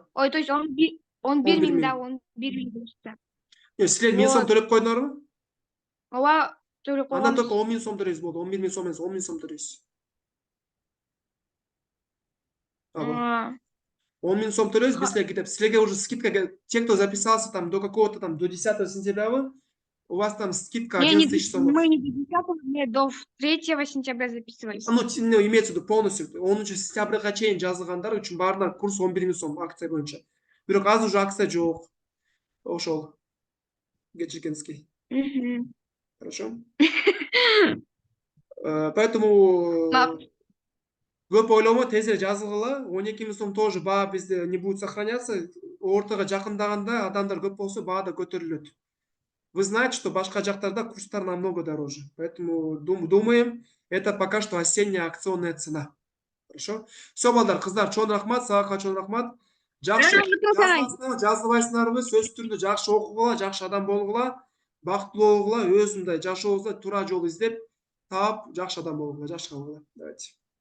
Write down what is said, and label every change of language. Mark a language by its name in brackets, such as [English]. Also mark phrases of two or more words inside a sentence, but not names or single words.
[Russian] Ой, то есть 11 11 [Kyrgyz] миң миң. да 11 миң болса. Силер 1000 сом Вот. төлеп койдуңарбы? Ооба, төлөп Анда койгонбуз. только 10 000 сом төлөйсүз болду. 11 000 сом эмес, 10 000 сом төлөйсүз. Ооба. 10 000 сом төлөйсүз, биз силерге кетип, силерге [Russian] уже скидка, те, кто записался там до какого-то там, до 10 сентября, у вас там скидка Не, 11 000 сомов. мы не до 10-го, мы до 3 сентября записывались. Ну, имеется в виду полностью, [Kyrgyz] 10 сентябрга чейин жазылгандар үчүн баарына курс 11 000 сом акция боюнча. Бирок азыр уже акция жок. Ошол. Кечиргенский. Мгм. [Russian] Хорошо? [Kyrgyz] Поэтому көп ойломо, тезирээк жазылгыла. [Russian] 12 000 сом тоже [Kyrgyz] баа бизде [Russian] не будет сохраняться. [Kyrgyz] Ортого жакындаганда адамдар көп болсо баа да көтөрүлөт. [Russian] Вы знаете, что [Kyrgyz] башка жактарда курстар [Russian] намного дороже. Поэтому думаем, это пока что осенняя акционная цена. Хорошо? Все, [Kyrgyz] балдар, кыздар, чоң рахмат, сага чоң рахмат. Жакшы жазылбайсыңарбы, сөз түрүндө жакшы окугула, жакшы адам болгула, бактылуу болгула, өзүндай жашообузда туура жол издеп, таап, жакшы адам болгула, жакшы калгыла. [Russian] Давайте.